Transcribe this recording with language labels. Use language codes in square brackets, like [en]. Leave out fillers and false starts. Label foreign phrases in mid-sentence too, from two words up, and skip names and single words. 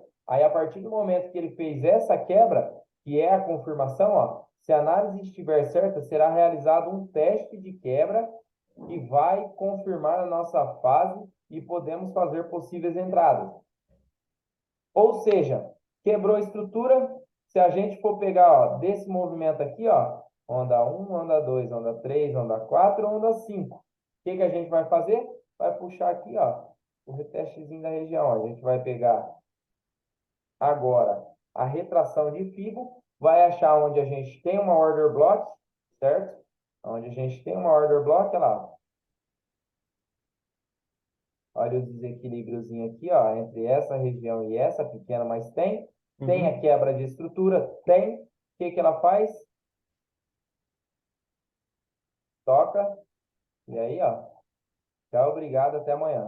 [pt] Aí, a partir do momento que ele fez essa quebra, que é a confirmação, ó, se a análise estiver certa, será realizado um teste de quebra que vai confirmar a nossa fase e podemos fazer possíveis entradas. Ou seja, quebrou a estrutura. Se a gente for pegar, ó, desse movimento aqui, ó, onda um, onda 2, onda 3, onda 4, onda 5. O que que a gente vai fazer? Vai puxar aqui, ó, o retestezinho da região. A gente vai pegar agora a retração de Fibo, vai achar onde a gente tem uma [en] order block, [pt] certo? Onde a gente tem uma [en] order block, [pt] olha lá. Olha o desequilíbriozinho aqui, ó, entre essa região e essa pequena, mas tem. Tem a Uhum. quebra de estrutura? Tem. O que que ela faz? Toca. E aí, ó, tchau, obrigado, até amanhã.